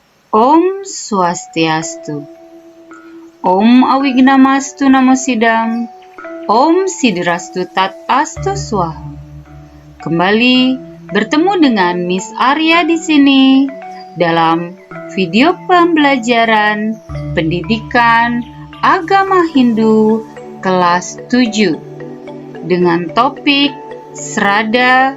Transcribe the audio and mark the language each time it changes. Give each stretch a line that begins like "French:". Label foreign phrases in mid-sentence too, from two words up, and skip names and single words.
Sanskrit: Om Swastiastu. Om Awignamastu Namo Sidam. Om Sidrastu Tat Astu Swaha.
Indonesian: Kembali bertemu dengan Miss Arya di sini dalam video pembelajaran pendidikan agama Hindu kelas 7 dengan topik Srada.